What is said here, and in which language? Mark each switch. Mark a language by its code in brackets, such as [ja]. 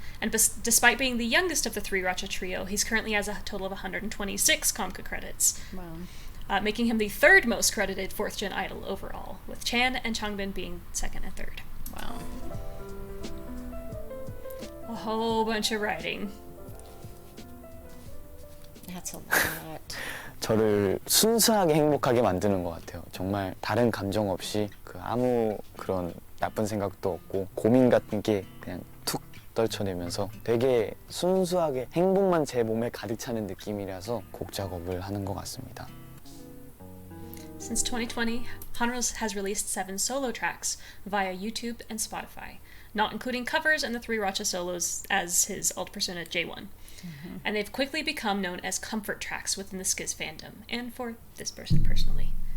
[en] And despite being the youngest of the three Racha trio, he's currently has a total of 126 Comca credits. Wow. Making him the third most credited 4th-gen idol overall, with Chan and Changbin being second and third. Wow. A whole bunch of writing. That's a lot. [ko] 저를 순수하게 행복하게 만드는 것 같아요. 정말 다른 감정 없이 아무 그런 나쁜 생각도 없고 고민 같은 게 그냥 툭 떨쳐내면서 되게 순수하게 행복만 제 몸에 가득 차는 느낌이라서 곡 작업을 하는 것 같습니다. [en] Since 2020, Han has released 7 solo tracks via YouTube and Spotify, not including covers and the 3 Racha solos as his alt persona J1. And they've quickly become known as comfort tracks within the Skiz fandom, and for this person personally.